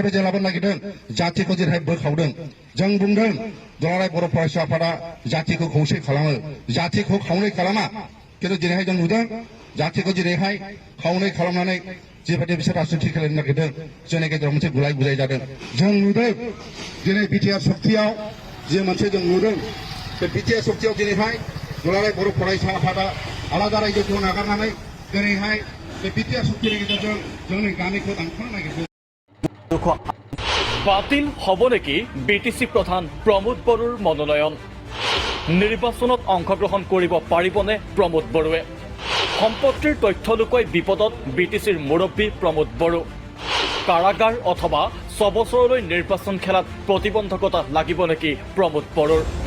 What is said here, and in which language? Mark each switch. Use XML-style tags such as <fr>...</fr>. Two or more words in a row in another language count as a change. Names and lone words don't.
<brx>बेजे लाबोनो नागिरदों जातिखौ जेरैहाय बोखावदों जों बुंदों दुलाराय बर' फरायसा आफादा जातिखौ खौसे खालामो जातिखौ खावनै खालामा खिन्थु दिनैहाय जों नुदों जातिखौ जेरैहाय खावनै खालामनानै जेबायदि बिसोर राजनिति खालामनो नागिरदों जोंनि गेजेराव मोनसे गुलाय गुजाय जादों जों नुदों दिनै बिटिआर सक्तियाव जे मोनसे जों नुदों बे बिटिआर सक्तियाव दिनैहाय दुलाराय बर' फरायसा आफादा आलादा रायजोखौ नागारनानै दिनैहाय बे बिटिआर सक्तिनि गेजेरजों जोंनि गामिखौ दानख'नो नागिरदों</brx> <as>বাতিল হ'ব নেকি বিটিসি প্ৰধান প্ৰমোদ বড়োৰ মনোনয়ন নিৰ্বাচনত অংশগ্ৰহণ কৰিব পাৰিবনে প্ৰমোদ বড়োৱে সম্পত্তিৰ তথ্য লুকুৱাই বিপদত বিটিসিৰ মুৰব্বী প্ৰমোদ বড়ো কাৰাগাৰ অথবা 6 বছৰলৈ নিৰ্বাচন খেলাত প্ৰতিবন্ধকতা লাগিব নেকি প্ৰমোদ বড়োৰ</as>